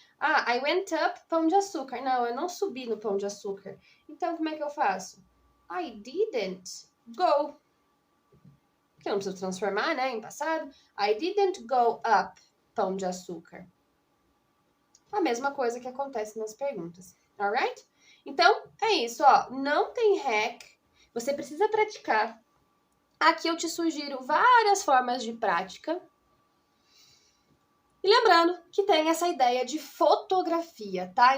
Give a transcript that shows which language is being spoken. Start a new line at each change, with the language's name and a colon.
English: Ah, I went up Pão de Açúcar.
Portuguese: Não, eu não subi no Pão de Açúcar. Então, como é que eu faço?
English: I didn't go.
Portuguese: Porque eu não preciso transformar, né, em passado.
English: I didn't go up Pão de Açúcar.
Portuguese: A mesma coisa que acontece nas perguntas. Alright? Então, é isso, ó. Não tem hack. Você precisa praticar. Aqui eu te sugiro várias formas de prática. E lembrando que tem essa ideia de fotografia, tá?